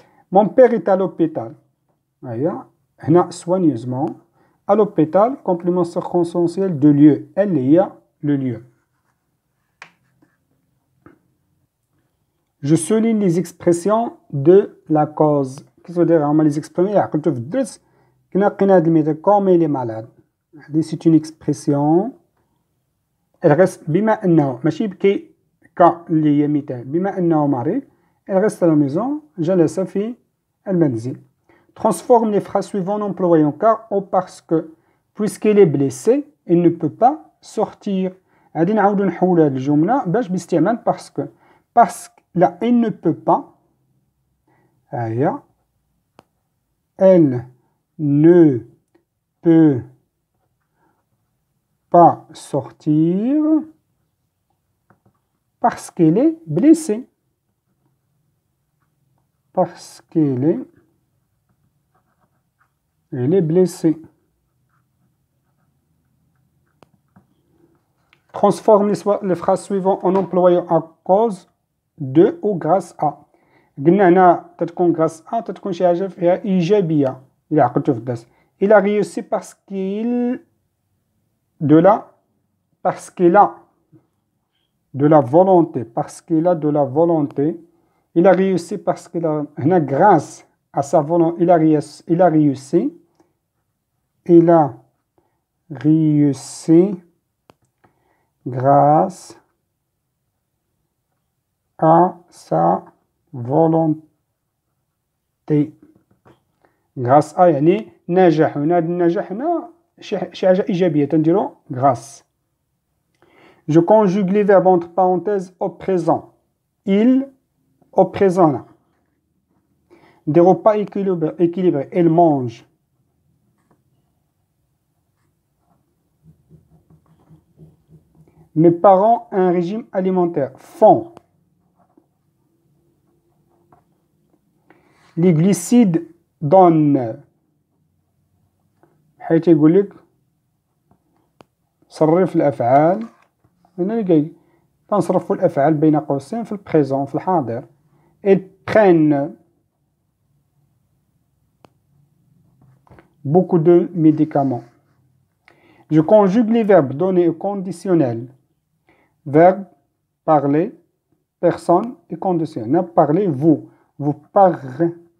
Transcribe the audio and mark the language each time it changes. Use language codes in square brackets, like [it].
[fr] Mon père est à l'hôpital. هنا soigneusement. À l'hôpital, complément circonstanciel de lieu. Elle y a le lieu. Je souligne les expressions de la cause. Qu'est-ce que veut dire les expressions? [ar] عقلتو في الدرس كنا لقينا هاد المثال [fr] comme il est malade. C'est une expression. Elle reste [ar] بما أنه ماشي بكي اللي هي مثال. بما أنه مريض [fr] elle reste à la maison. [ar] جلس في المنزل. [fr] Transforme les phrases suivantes en employant car ou parce que. Puisqu'il est blessé, il ne peut pas sortir. [ar] غادي نعاودو نحولو هاد الجملة باش باستعمال [fr] parce que. Parce que là, il ne peut pas. Elle ne peut pas sortir parce qu'elle est blessée. Parce qu'elle est blessée. Transforme les phrases suivantes en employant à cause de ou grâce à. [ar] قلنا هنا تتكون [fr] grâce à [ar] تتكون شي حاجة فيها إيجابية إلا عقلتو في الدرس. [fr] Il a réussi parce qu'il parce qu'il a de la volonté. Parce qu'il a de la volonté. Il a réussi parce qu'il a, grâce à sa volonté, il a réussi. Il a réussi grâce à sa volonté. grâce à [ar] يعني نجح. هنا النجاح هنا شي حاجة إيجابية تنديرو grâce. [fr] Je conjugue les verbes entre parenthèses au présent. Il, au présent là. Des repas équilibrés. Elle mange. Mes parents ont un régime alimentaire. Font. Les glucides donnent. [ar] حيث يقول لك صرف الأفعال. هنا اللي تنصرفوا الأفعال بين قوسين في البريزون في الحاضر. [fr] Ils prennent beaucoup de médicaments. Je conjugue les verbes donner au conditionnel. Verbe, parler, personne et conditionnel. Parler, vous. Vous parleriez.